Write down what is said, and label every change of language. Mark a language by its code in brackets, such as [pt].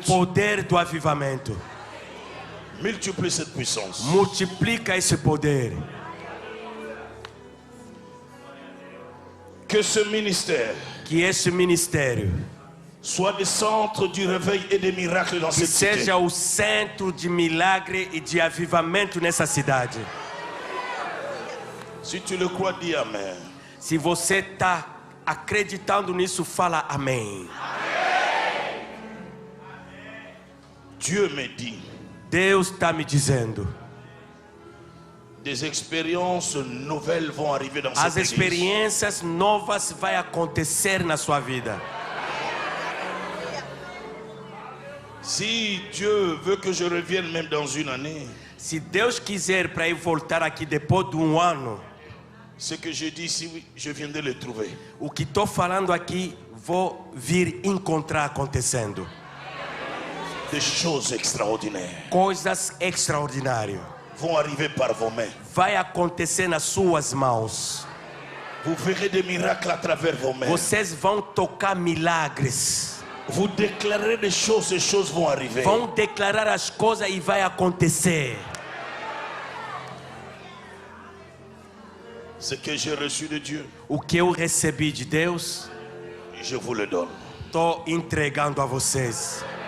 [pt] poder do avivamento. [fr] Multiplie cette puissance. [pt] Multiplica esse poder. [fr] Que ce ministère [pt] Que esse ministério [fr] soit le centre du réveil et des miracles dans [pt] que [fr] cette cité. [pt] seja o centro de milagre e de avivamento nessa cidade. [fr] Si tu le crois, dis Amen. [pt] Se você está acreditando nisso, fala amém. [fr] Dieu me dit, [pt] Deus está me dizendo. [fr] des expériences nouvelles vont arriver dans [pt] As [fr] cette église. [pt] experiências novas vai acontecer na sua vida. [fr] Si Dieu veut que je revienne même dans une année, [pt] Se Deus quiser para eu voltar aqui depois de um ano, [fr] ce que je dis ici, je viendrai le trouver. [pt] o que estou falando aqui, vou vir encontrar acontecendo. [fr] Des choses extraordinaires [pt] Coisas extraordinárias. [fr] vont arriver par vos mains. [pt] Vai acontecer nas suas mãos. [fr] Vous verrez des miracles à travers vos mains. [pt] Vocês vão tocar milagres. [fr] Vous déclarerez des choses, ces choses vont arriver. [pt] Vão declarar as coisas e vai acontecer. [fr] Ce que j'ai reçu de Dieu, [pt] O que eu recebi de Deus, [fr] je vous le donne. [pt] estou entregando a vocês.